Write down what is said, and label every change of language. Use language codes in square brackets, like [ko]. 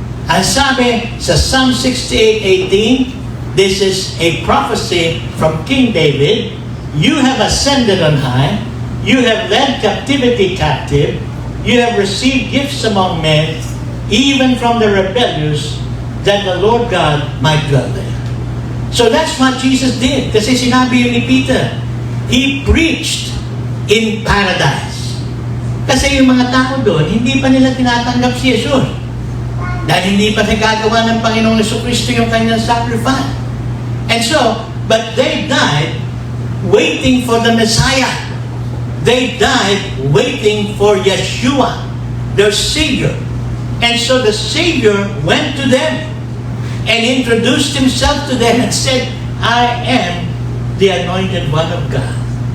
[tl] Ang sabi sa [en] Psalm 68:18, this is a prophecy from King David, you have ascended on high, you have led captivity captive, you have received gifts among men, even from the rebellious, that the Lord God might dwell there. So that's what Jesus did. [tl] Kasi sinabi yun ni Peter, [en] He preached in paradise. [tl] Kasi yung mga tao doon, hindi pa nila tinatanggap si Jesus. Dahil hindi pa nagagawa ng Panginoong Jesucristo yung kanyang sacrifice. [en] And so, but they died waiting for the Messiah. They died waiting for Yeshua, their Savior. And so the Savior went to them and introduced Himself to them and said, I am the anointed one of God.